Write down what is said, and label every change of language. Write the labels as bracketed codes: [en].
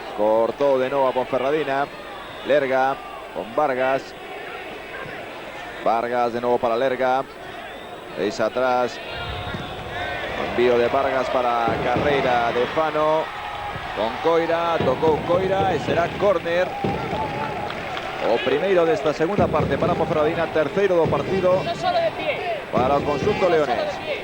[es] Cortó de nuevo a Ponferradina. Lerga con Vargas. Vargas de nuevo para Lerga. Deis atrás. Envío de Vargas para carrera de Fano. Con Coira. Tocó Coira e será córner. [gl] O primeiro desta segunda parte para Ponferradina. Terceiro do partido para o conxunto leonés.